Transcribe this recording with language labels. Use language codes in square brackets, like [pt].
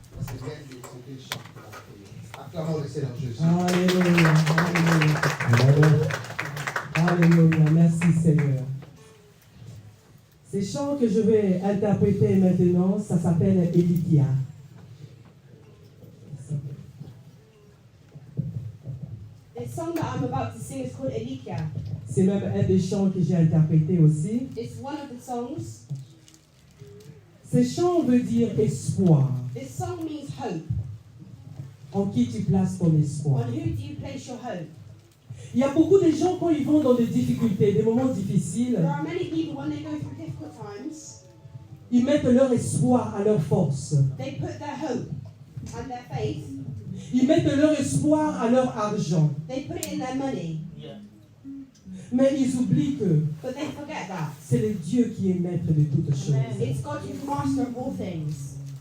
[fr] C'est bien des chants qu'on a fait. Acclamons le Seigneur Jésus. Alléluia. Alléluia. Merci Seigneur. Ces chants que je vais interpréter maintenant, ça s'appelle Elikia. [en] The song that I'm about to sing is called Elikia. [fr] C'est même un des chants que j'ai interprété aussi. [en] It's one of the songs. [fr] Ce chant veut dire espoir. [en] This song means hope. [fr] En qui tu places ton espoir? [en] On who do you place your hope? [fr] Il y a beaucoup de gens quand ils vont dans des difficultés, des moments difficiles, [en] There are many people when they go through difficult times, [fr] ils mettent leur espoir à leur force. [en] they put their hope and their faith, [fr] Ils mettent leur espoir à leur argent. [en] they put it in their money, [fr] Mais ils oublient que [en] but they forget that. [fr] c'est le Dieu qui est maître de toutes choses. [en] It's God who's master of all things.